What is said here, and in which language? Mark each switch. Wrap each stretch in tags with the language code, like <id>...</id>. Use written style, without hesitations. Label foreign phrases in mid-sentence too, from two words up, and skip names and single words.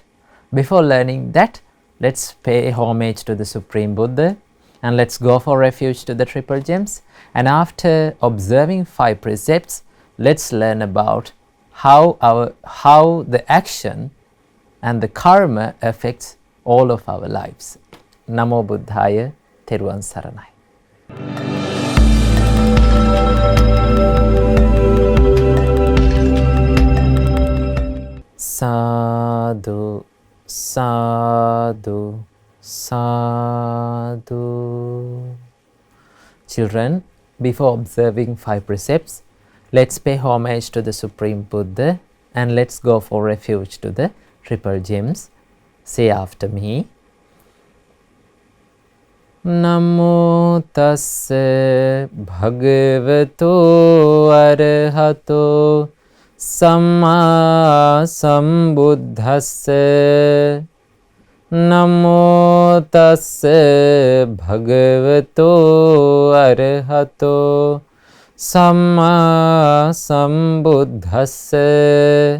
<en>Before learning that, let's pay homage to the Supreme Buddha and let's go for refuge to the Triple Gems. And after observing 5 precepts, let's learn about how the action and the karma affects all of our lives.</en> <pi>Namo Buddhaya,</pi> <si>Theruvan Saranai.</si> <pi>Sadhu, sadhu, sadhu.</pi> <en>Children, before observing 5 precepts, let's pay homage to the Supreme Buddha and let's go for refuge to the Triple Gems. Say after me.</en> <pi>Namo tassa bhagavato arahato samma sambuddhassa. Namo tassa bhagavato arahato samma sambuddhassa.</pi>